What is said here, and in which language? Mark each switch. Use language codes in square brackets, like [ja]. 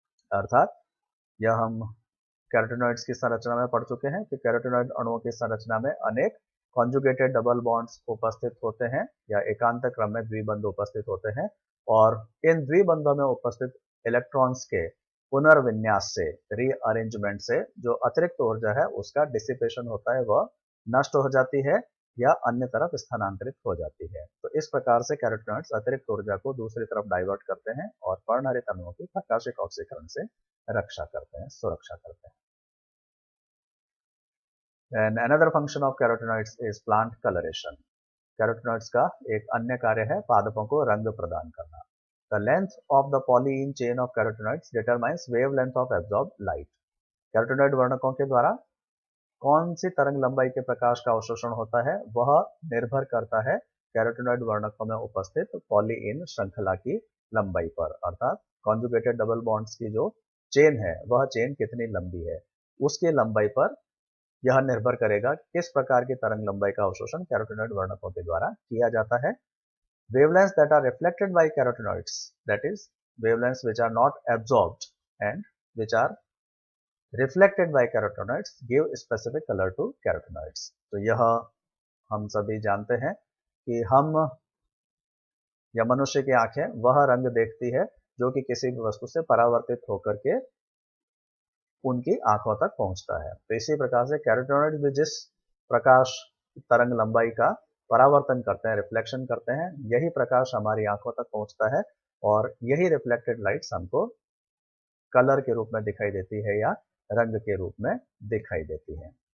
[hi] अर्थात यह हम कैरोटेनॉइड्स की संरचना में पढ़ चुके हैं कि कैरोटेनॉइड अणुओं की संरचना में अनेक [en] conjugated double bonds [hi] उपस्थित होते हैं या एकांत क्रम में द्विबंध उपस्थित होते हैं और इन द्विबंधों में उपस्थित इलेक्ट्रॉन्स के पुनर्विन्यास से, रीअरेंजमेंट से जो अतिरिक्त ऊर्जा है उसका डिसिपेशन होता है, वह नष्ट हो जाती है या अन्य तरफ स्थानांतरित हो जाती है। तो इस प्रकार से कैरोटेनॉइड्स अतिरिक्त ऊर्जा को दूसरी तरफ डाइवर्ट करते हैं और पर्णहरित अणुओं की प्रकाशिक ऑक्सीकरण से रक्षा करते हैं, सुरक्षा करते हैं। [en] And another function of carotenoids is plant coloration. [hi] Carotenoids का एक अन्य कार्य है पादपों को रंग प्रदान करना। [en] The length of the polyene chain of carotenoids determines wavelength of absorbed light. [hi] Carotenoid वर्णकों के द्वारा कौन सी तरंग लंबाई के प्रकाश का अवशोषण होता है वह निर्भर करता है कैरोटेनॉइड वर्णकों में उपस्थित पॉलीइन श्रृंखला की लंबाई पर। अर्थात [en] conjugated double bonds [hi] की जो चेन है वह चेन कितनी लंबी है उसकी लंबाई पर यह निर्भर करेगा किस प्रकार की तरंग लंबाई का अवशोषण कैरोटेनॉइड वर्णकों के द्वारा किया जाता है। [en] Wavelengths that are reflected by carotenoids, that is wavelengths which are not absorbed and which are reflected by carotenoids give specific color to carotenoids. [hi] तो यह हम सभी जानते हैं कि हम या मनुष्य की आंखें वह रंग देखती है जो कि किसी भी वस्तु से परावर्तित होकर के उनकी आंखों तक पहुंचता है। तो इसी प्रकार से कैरोटेनॉइड भी जिस प्रकाश तरंग लंबाई का परावर्तन करते हैं, रिफ्लेक्शन करते हैं, यही प्रकाश हमारी आंखों तक पहुंचता है और यही [en] reflected lights [hi] हमको कलर के रूप में दिखाई देती है या रंग के रूप में दिखाई देती है।